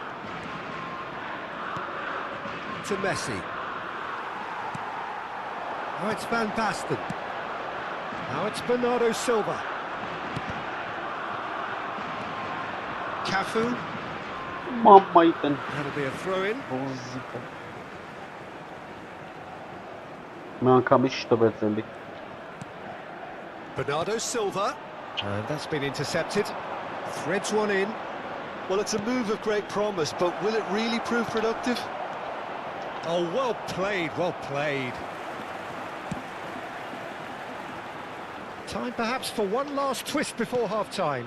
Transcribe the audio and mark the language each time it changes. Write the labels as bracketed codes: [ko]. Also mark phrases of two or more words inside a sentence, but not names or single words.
[en] To Messi. Now it's Van Basten. Now it's Bernardo Silva. Cafu. Մամմայտեն։ That'll be a throw-in. [hy] Մի անգամից չտվեց էլի։ [en] Bernardo Silva. And that's been intercepted. Threads one in. Well, it's a move of great promise, but will it really prove productive? Oh, well played, well played. Time perhaps for one last twist before half-time.